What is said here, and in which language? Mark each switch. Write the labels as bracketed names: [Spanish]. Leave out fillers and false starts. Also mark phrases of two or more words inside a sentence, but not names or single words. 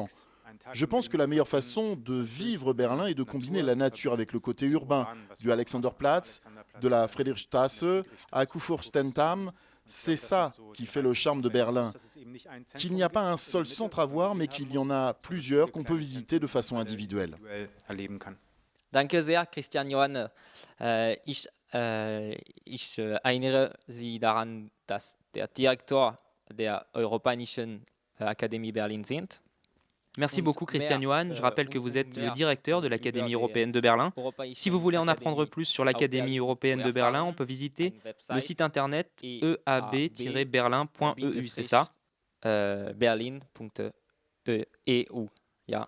[French] Je pense que la meilleure façon de vivre Berlin est de combiner la nature avec le côté urbain, du Alexanderplatz, de la Friedrichstraße à Kurfürstendamm. C'est ça qui fait le charme de Berlin. Qu'il n'y a pas un seul centre à voir, mais qu'il y en a plusieurs qu'on peut visiter de façon individuelle. [German] Danke sehr, Christian Johann. Ich erinnere Sie daran, dass der Direktor der Europäischen Akademie Berlin sind. [French] Merci beaucoup Christian Johan. Je rappelle que vous êtes le directeur de l'Académie européenne de Berlin. Si vous voulez en apprendre plus sur l'Académie européenne de Berlin, on peut visiter le site internet eab-berlin.eu, c'est ça? [German] Berlin.eu. Ja.